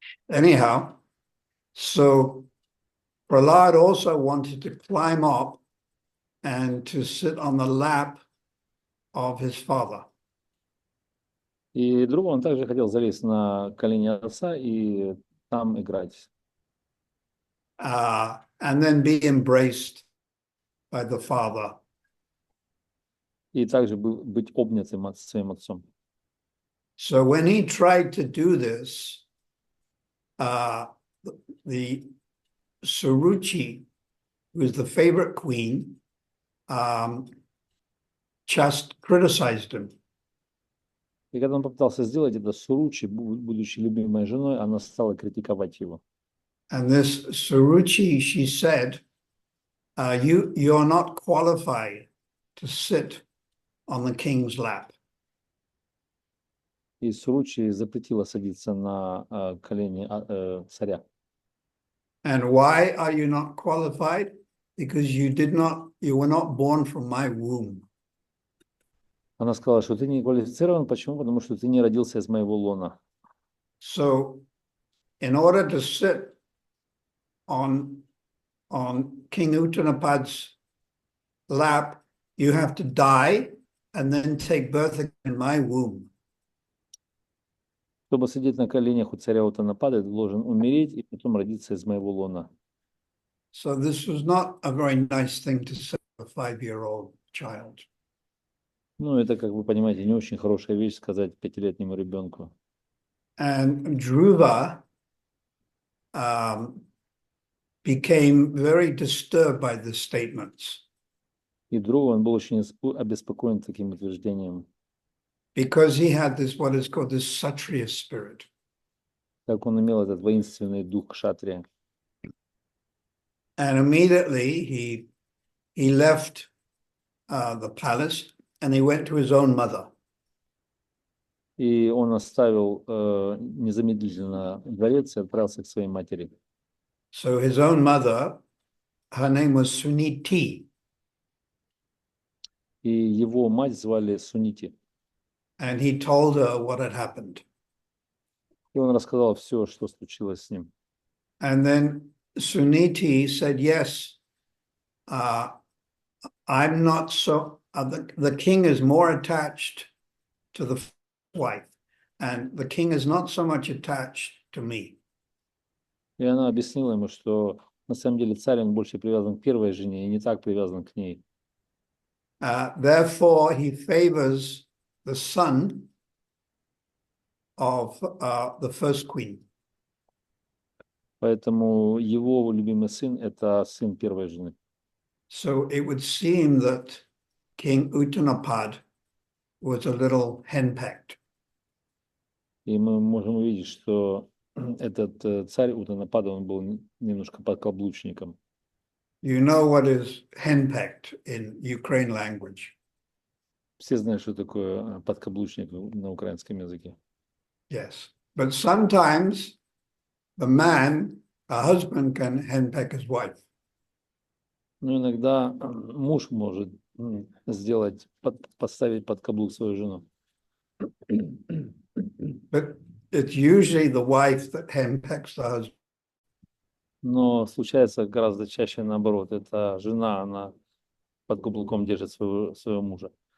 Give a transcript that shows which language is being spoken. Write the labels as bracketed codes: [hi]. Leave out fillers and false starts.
[en] Anyhow, so Prahlad also wanted to climb up and to sit on the lap of his father. [ru] И Dhruva, он также хотел залезть на колени отца и там играть. [en] And then be embraced by the father. [ru] И также быть обнятым своим отцом. [en] So when he tried to do this, the Suruchi, who was the favorite queen, just criticized him. [ru] И когда он попытался сделать это, Суручи, будучи любимой женой, она стала критиковать его. [en] And this Suruchi, she said, you're not qualified to sit on the king's lap. [ru] И Суручи запретила садиться на колени царя. [en] And why are you not qualified? Because you were not born from my womb. [ru] Она сказала, что ты не квалифицирован. Почему? Потому что ты не родился из моего лона. [en] So, in order to sit on King Uttanapad's lap, you have to die and then take birth in my womb. [ru] Чтобы сидеть на коленях у царя Уттанапады, ты должен умереть и потом родиться из моего лона. [en] So this was not a very nice thing to say to a 5-year-old child. [ru] Ну, это, как вы понимаете, не очень хорошая вещь сказать 5-летнему ребенку. [en] And Dhruva became very disturbed by the statements. [ru] И Dhruva, он был очень обеспокоен таким утверждением. [en] Because he had this, what is called this Kshatriya spirit. [ru] Так он имел этот воинственный дух кшатрия. [en] And immediately he left the palace and he went to his own mother. [ru] И он оставил незамедлительно дворец и отправился к своей матери. [en] So his own mother, her name was Suniti. [ru] И его мать звали Сунити. [en] And he told her what had happened. [ru] И он рассказал все, что случилось с ним. [en] And then Suniti said, yes, I'm not so, the king is more attached to the wife. and the king is not so much attached to me. [ru] И она объяснила ему, что на самом деле царь, он больше привязан к первой жене и не так привязан к ней. [en] Therefore, he favors the son of the first queen. [ru] Поэтому его любимый сын – это сын первой жены. [en] So it would seem that King Uttanapad was a little henpecked. [ru] И мы можем увидеть, что этот царь Уттанапада, он был немножко подкаблучником. [en] You know what is henpecked in Ukraine language? [ru] Все знают, что такое подкаблучник на украинском языке. [en] Yes. But sometimes the man, a husband, can henpeck his wife. [ru] Но иногда муж может сделать, поставить под каблук свою жену. [en] But it's usually the wife that henpecks the husband. [ru] Но случается гораздо чаще наоборот. Это жена, она под каблуком держит своего мужа.